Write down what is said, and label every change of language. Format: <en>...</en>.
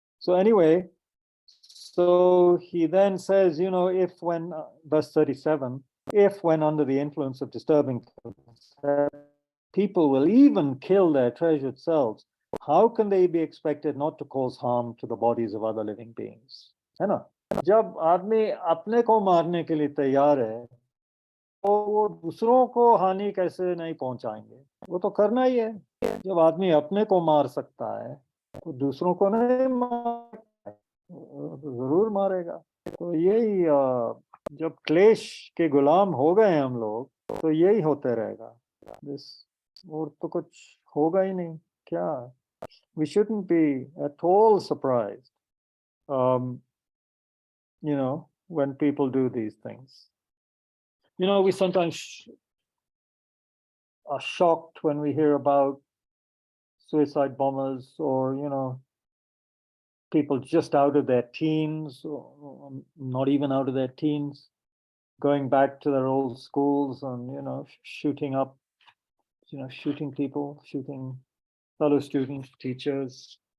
<en>So anyway, so he then says, you know, if when, verse 37, if when under the influence of disturbing people will even kill their treasured selves, how can they be expected not to cause harm to the bodies of other living beings?</en> <hi>है ना? जब आदमी अपने को मारने के लिए तैयार है, तो वो दूसरों को हानि कैसे नहीं पहुंचाएंगे? वो तो करना ही है। जब आदमी अपने को मार सकता है, तो दूसरों को नहीं मार, जरूर मारेगा। तो यही जब क्लेश के गुलाम हो गए हम लोग, तो यही होते रहेगा। और तो कुछ होगा ही नहीं। क्या?</hi> <en>We shouldn't be at all surprised, you know, when people do these things. You know, we sometimes are shocked when we hear about suicide bombers, or, you know, people just out of their teens, or not even out of their teens, going back to their old schools and, you know, shooting up, you know, shooting people, shooting fellow students, teachers.</en>